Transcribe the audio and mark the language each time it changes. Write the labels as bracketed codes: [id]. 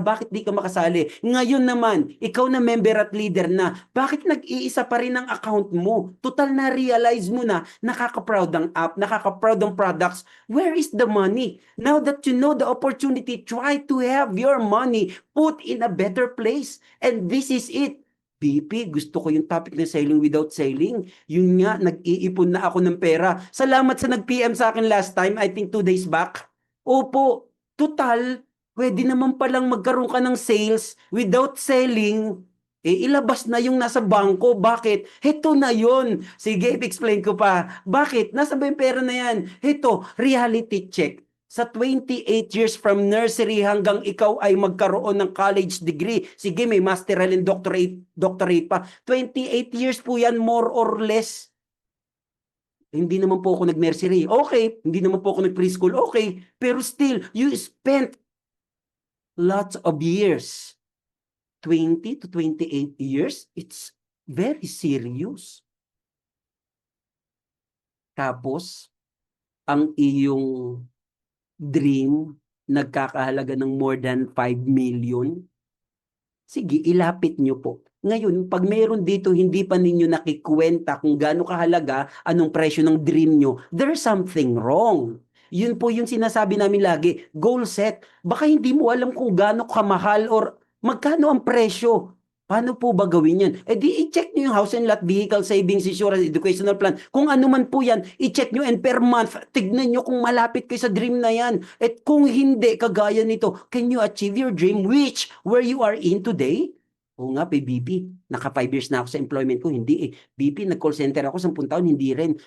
[tl] Bakit di ka makasali? Ngayon naman, ikaw na member at leader na, bakit nag-iisa pa rin ang account mo? Total na realize mo na nakaka-proud ang app, nakaka-proud ang products. [en] Where is the money? Now that you know the opportunity, try to have your money put in a better place. And this is it. BP, [tl] gusto ko yung [en] topic na selling without selling. [tl] Yun nga, nag-iipon na ako ng pera. Salamat sa nag-PM sa akin last time, [en] I think 2 days back. [tl] Opo, total, pwede naman palang magkaroon ka ng sales without selling. Ilabas na yung nasa bangko. Bakit? Heto na yun. Sige, explain ko pa. Bakit? Nasa ba yung pera na yan? Heto, reality check. Sa 28 years from nursery hanggang ikaw ay magkaroon ng college degree. Sige, may masteral and doctorate pa. 28 years po yan, more or less. Hindi naman po ako nag-nursery. Okay. Hindi naman po ako nag-preschool. Okay. [en] Pero still, you spent lots of years. 20 to 28 years, it's very serious. [tl] Tapos, ang iyong dream nagkakahalaga ng more than 5 million, sige, ilapit nyo po. Ngayon, pag meron dito, hindi pa ninyo nakikwenta kung gaano kahalaga, anong presyo ng dream nyo, [en] there's something wrong. [tl] Yun po yung sinasabi namin lagi, goal set. Baka hindi mo alam kung gaano kamahal or magkano ang presyo. Paano po ba gawin yan? Di i-check nyo yung house and lot, vehicle savings, insurance, educational plan. Kung ano man po yan, i-check nyo and per month, tignan nyo kung malapit kayo sa dream na yan. At kung hindi, kagaya nito, [en] can you achieve your dream where you are in today? [tl] Oo nga, BP, naka 5 years na ako sa employment ko, hindi BP, nag-call center ako 10 taon, hindi rin.